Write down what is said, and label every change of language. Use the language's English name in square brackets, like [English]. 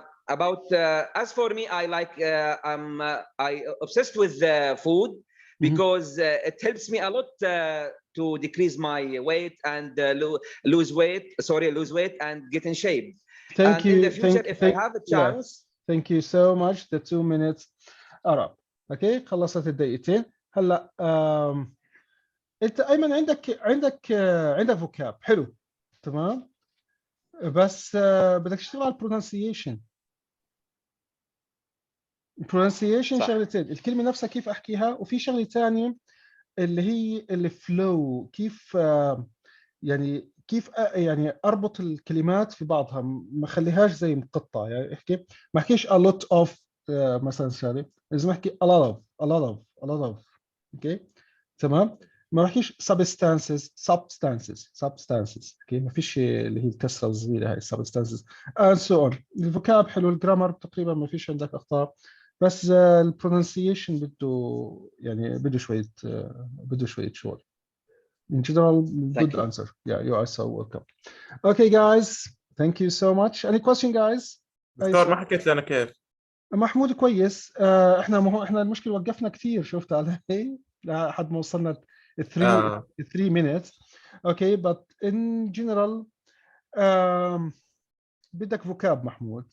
[English] As for me, I'm obsessed with food because it helps me a lot to decrease my weight and lose weight and get in shape. Thank you. In the future, if I have a chance. Thank you so much. The 2 minutes are up. [Arabic] Okay, خلصت الدقيقتين. هلا انت ايمن عندك فوكاب حلو تمام بس بدك تشتغل على البرونسيشن شغلتين الكلمه نفسها كيف احكيها وفي شغله ثانيه اللي هي الفلو كيف يعني اربط الكلمات في بعضها ما اخليهاش زي مقطع يعني احكي ما احكيش [English] a lot of [Arabic] مثلا شغله لازم احكي a lot of اوكي تمام ما بحكيش substances اوكي ما فيش اللي هي الكسره الصغيره هاي substances and so on. الفوكاب حلو الجرامر تقريبا ما فيش عندك اخطاء بس البرونسيشن بده شويه شغل. [English] In general, good answer. Yeah, you are so welcome. Okay, guys, thank you so much. Any question, guys? [Arabic] دكتور ما حكيت لنا كيف محمود كويس. احنا ما هو احنا المشكله وقفنا كثير، شفت علي لحد ما وصلنا 3 minutes. اوكي [English] but in general [Arabic] بدك فوكاب محمود.